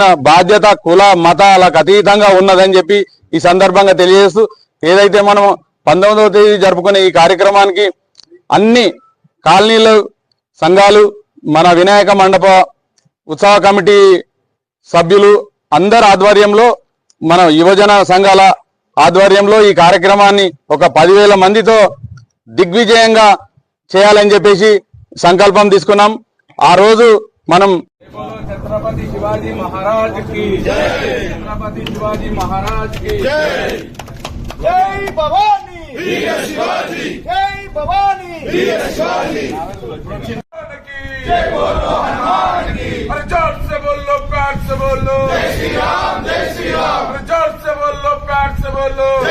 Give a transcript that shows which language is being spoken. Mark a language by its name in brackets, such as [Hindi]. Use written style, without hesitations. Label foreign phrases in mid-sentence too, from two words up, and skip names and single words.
[Telugu] బాధ్యత కుల మతాలకు అతీతంగా ఉన్నదని చెప్పి ఈ సందర్భంగా తెలియజేస్తూ ఏదైతే మనం 19వ తేదీ జరుపుకునే ఈ కార్యక్రమానికి అన్ని కాలనీలు సంఘాలు మన వినాయక మండప ఉత్సవ కమిటీ సభ్యులు అందరి ఆధ్వర్యంలో మన యువజన సంఘాల ఆధ్వర్యంలో ఈ కార్యక్రమాన్ని ఒక 10,000 మందితో దిగ్విజయంగా చేయాలని చెప్పేసి సంకల్పం తీసుకున్నాం. ఆ రోజు మనం [Hindi] छत्रपति शिवाजी महाराज की जय, छत्रपति शिवाजी महाराज की जय, जय भवानी वीर शिवाजी, जय भवानी वीर शिवाजी जय बोलो हनुमान की अरे जोर से बोलो प्यार से बोलो जय श्री राम जय श्री राम अरे जोर से बोलो प्यार से बोलो